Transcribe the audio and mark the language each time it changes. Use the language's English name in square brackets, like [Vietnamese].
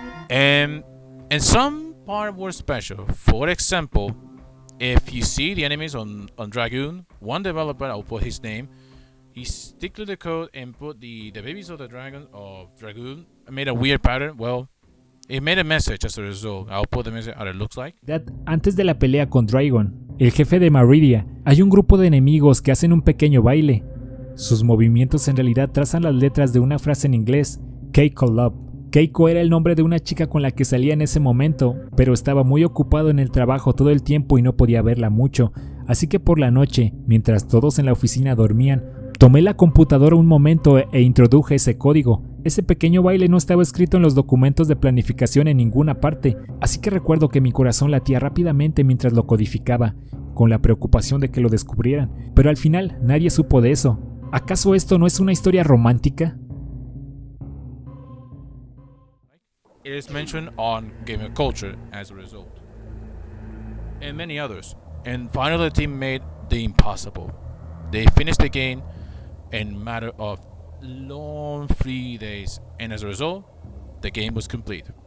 [English] And some part were special. For example, if you see the enemies on Dragoon, one developer, I'll put his name, he stick to the code and put the babies of the dragon of Dragoon, made a weird pattern. Well, it made a message as a result. I'll put the message how it looks like. [Spanish] Antes de la pelea con Dragon, el jefe de Maridia, hay un grupo de enemigos que hacen un pequeño baile. Sus movimientos en realidad trazan las letras de una frase en inglés, Keiko Love. Keiko era el nombre de una chica con la que salía en ese momento, pero estaba muy ocupado en el trabajo todo el tiempo y no podía verla mucho, así que por la noche, mientras todos en la oficina dormían, tomé la computadora un momento e introduje ese código. Ese pequeño baile no estaba escrito en los documentos de planificación en ninguna parte, así que recuerdo que mi corazón latía rápidamente mientras lo codificaba, con la preocupación de que lo descubrieran, pero al final nadie supo de eso. ¿Acaso esto no es una historia romántica? [English] It is mentioned on Gamer Culture as a result, and many others. And finally, the team made the impossible. They finished the game in a matter of long 3 days, and as a result, the game was complete.